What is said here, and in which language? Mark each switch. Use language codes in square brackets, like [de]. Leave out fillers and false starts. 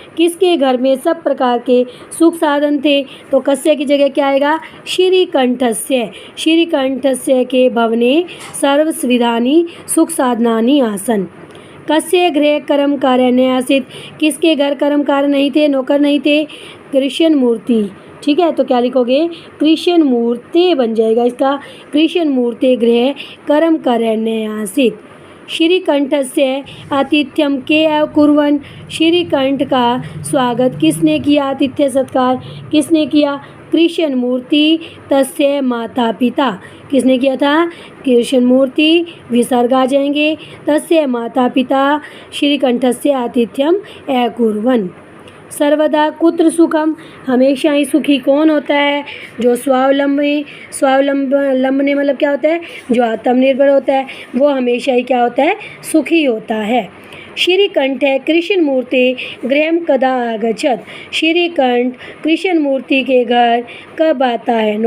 [hi] किसके घर में सब प्रकार के सुख साधन थे? तो कस्य की जगह क्या आएगा? श्रीकंठस्य। [sa] श्रीकंठस्य के भवने सर्वविधानि सुख साधनानि आसन। कस्य गृहे कर्म कार्य न आसीत्। [hi] किसके घर कर्म कार्य नहीं थे, नौकर नहीं थे? कृष्ण मूर्ति। ठीक है, तो क्या लिखोगे? कृष्ण मूर्ति बन जाएगा इसका। [sa] कृष्ण मूर्ति गृहे कर्म कार्य न आसीत्। श्रीकंठस्य आतिथ्यम के अकुर्वन्। [hi] श्रीकंठ का स्वागत किसने किया? आतिथ्य सत्कार किसने किया? कृष्ण मूर्ति तस्य माता पिता। किसने किया था? कृष्ण मूर्ति। विसर्ग आ जाएंगे। [sa] तस्य माता पिता श्रीकंठस्य आतिथ्यम अकुर्वन्। सर्वदा कुत्र सुखम। [hi] हमेशा ही सुखी कौन होता है? जो स्वावलंबी। स्वावलंबने मतलब क्या होता है? जो आत्मनिर्भर होता है वो हमेशा ही क्या होता है? सुखी होता है। [sa] श्रीकंठ कृष्ण मूर्ति गृहम कदा आगच्छत्। [hi] श्रीकंठ कृष्ण मूर्ति के घर कब आता है?